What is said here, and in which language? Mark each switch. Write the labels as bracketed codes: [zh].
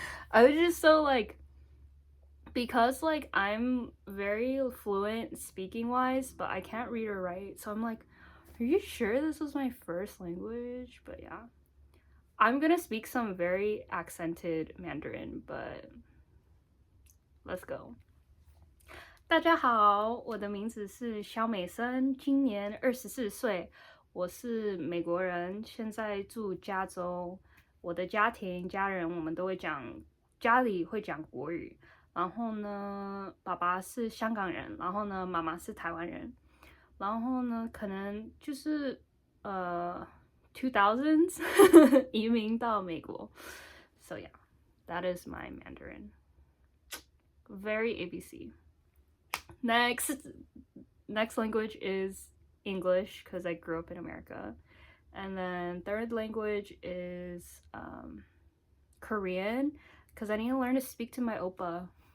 [en] I was just so because I'm very fluent speaking wise, but I can't read or write. So I'm like, "Are you sure this was my first language?" But yeah. I'm gonna speak some very accented Mandarin, but let's go. [zh] 大家好，我的名字是肖美森，今年24岁，我是美国人，现在住加州。我的家人，我们都会家里会讲国语。然后呢，爸爸是香港人，然后呢，妈妈是台湾人。然后呢，可能就是2000s 移民到美国。 [en] So yeah, that is my Mandarin. Very ABC. Next language is English because I grew up in America. And then third language is Korean because I need to learn to speak to my oppa.